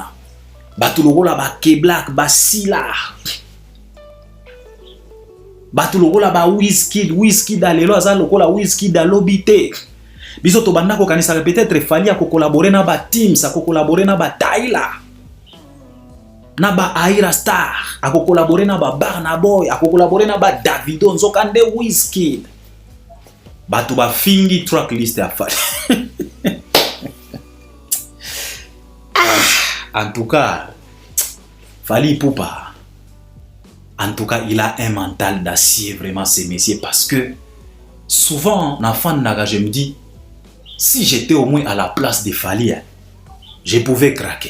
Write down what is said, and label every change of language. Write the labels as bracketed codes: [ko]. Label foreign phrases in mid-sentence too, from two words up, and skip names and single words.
[ln] Batu lokola ba K-Black ba Sila. Batu lokola ba Wizkid alelo aza lokola Wizkid alobite. Biso to banda ko kanisa peut-être fali ako collaborer na ba Teams, ako collaborer na ba Tyla, na ba Aira Star, ako collaborer na ba Burna Boy, ako collaborer na ba Davido, nzokande Wizkid. Batu ba fingi track list ya fali. [fr] En tout cas, Fally Ipupa, en tout cas, il a un mental d'acier, vraiment, ces messieurs, parce que souvent, en fan naga, je me dis, si j'étais au moins à la place de Fally, je pouvais craquer.